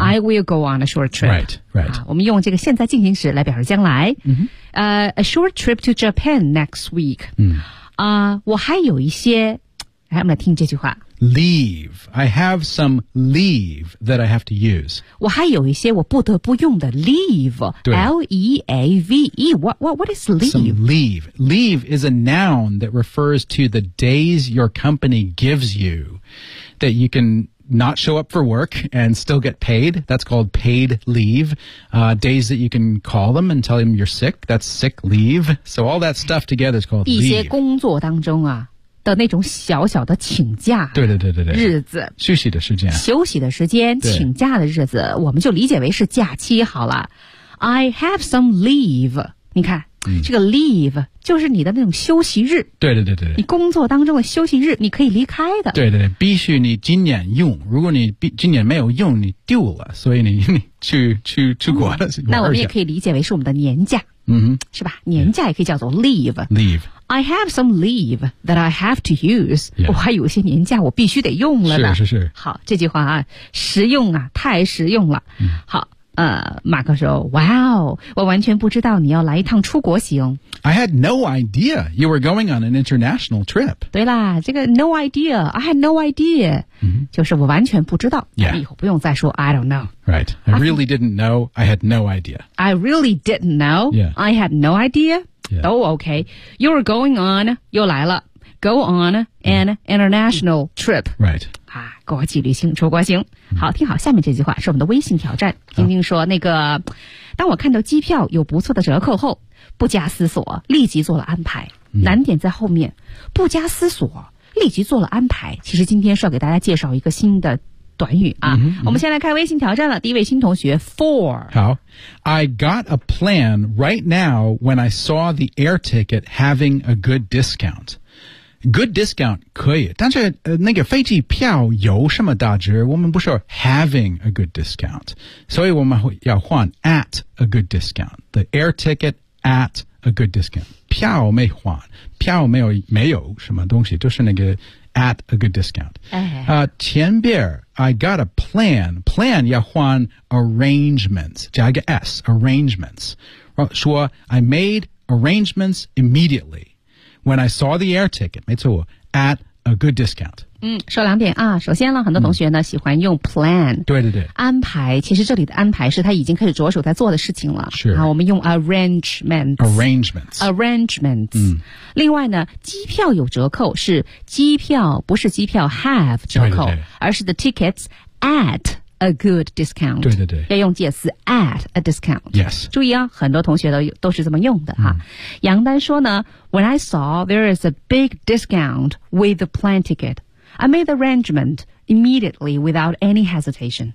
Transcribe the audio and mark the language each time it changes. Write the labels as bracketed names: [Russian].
[English] I will go on a short trip. Right, right.、 [Chinese] 啊、我们用这个现在进行时来表示将来。 Mm-hmm. [English] A short trip to Japan next week.、 Mm. [Chinese] 我还有一些来我们来听这句话。 [English] Leave. I have some leave that I have to use. [Chinese] 我还有一些我不得不用的 leave. L-E-A-V-E. [English] What is leave? Some leave. Leave is a noun that refers to the days your company gives you that you can... not show up for work and still get paid. That's called paid leave.、days that you can call them and tell them you're sick. That's sick leave. So all that stuff together is called leave. [Chinese] 一些工作当中啊的那种小小的请假对日子休息的时间请假的日子我们就理解为是假期好了。 [English] I have some leave. [Chinese] 你看、嗯、这个 leave 就是你的那种休息日对你工作当中的休息日你可以离开的对必须你今年用如果你今年没有用你丢了所以你去国了、嗯、那我们也可以理解为是我们的年假嗯是吧年假也可以叫做 leave [English] leave I have some leave that I have to use. Yeah. [Chinese] 我还有些年假我必须得用了呢。是是是。好，这句话啊，实用啊，太实用了。嗯、好。马克说 Wow, 我完全不知道你要来一趟出国行 [English] I had no idea you were going on an international trip [Chinese] 对啦这个 no idea [English] I had no idea、 mm-hmm. [Chinese] 就是我完全不知道、 [English] yeah. [Chinese] 以后不用再说 [English] I don't know Right, I really didn't know I had no idea I really didn't know、 yeah. I had no idea、 yeah. 都 OK You were going on [Chinese] 又来了 [English] Go on an、mm-hmm. international trip Right [Chinese] 国际旅行出国行好听好下面这句话是我们的微信挑战晶晶说那个当我看到机票有不错的折扣后不加思索立即做了安排难点在后面不加思索立即做了安排其实今天是要给大家介绍一个新的短语啊、嗯嗯、我们先来开微信挑战了第一位新同学 Four [English] 好 I got a plan right now when I saw the air ticket having a good discountGood discount, [Chinese] 可以。但是、那个飞机票有什么打折我们不是 having a good discount. 所以我们会要换 [English] at a good discount. The air ticket at a good discount. [Chinese] 票没换。票没有没有什么东西就是那个 [English] at a good discount.、 [Chinese] 前边 [English] I got a plan. Plan 要换 arrangements. 加一个 S, arrangements. 说 I made arrangements immediately. When I saw the air ticket, [Chinese] 没错 [English] at a good discount. [Chinese] 嗯，说两点啊。首先呢，很多同学呢、嗯、喜欢用 plan，对对对，安排。其实这里的安排是他已经开始着手在做的事情了。是啊，我们用 arrangements。嗯。另外呢，机票有折扣是机票，不是机票 have 折扣，对对对而是 [English] the tickets at a good discount。 [Chinese] 对对对，要用介词 at a discount。 [English] Yes， [Chinese] 注意啊，很多同学都是这么用的哈、嗯。杨丹说呢。 [English] When I saw there is a big discount with the plane ticket, I made the arrangement immediately without any hesitation.